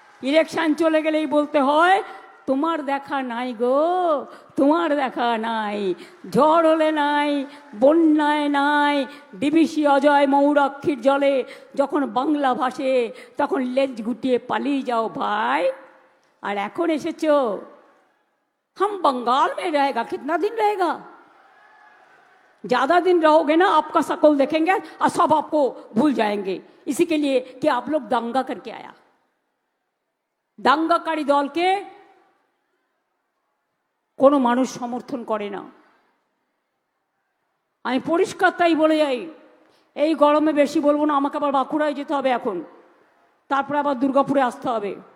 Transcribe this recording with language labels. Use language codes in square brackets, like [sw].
[bn] Election চলে গেলেই বলতে হয় তোমার দেখা নাই গো, তোমার দেখা নাই। ঝড় হলে নাই, বন্যায় নাই, ডিবিসি অজয় মৌরাক্ষীর জলে যখন বাংলা ভাসে, তখন লেজ গুটিয়ে পালিয়ে যাও ভাই। আর এখন এসেছো, [hi] हम बंगाल में रहेगा, कितना दिन रहेगा? ज्यादा दिन रहोगे ना, आपका शकल देखेंगे और सब आपको भूल जाएंगे। इसी के लिए कि आप लोग दंगा करके आया। [bn] দাঙ্গাকারী দলকে কোনো মানুষ সমর্থন করে না। আমি পরিষ্কার তাই বলে যাই, এই গরমে বেশি বলবো না, আমাকে আবার বাঁকুড়ায় যেতে হবে এখন, তারপরে আবার দুর্গাপুরে আসতে হবে।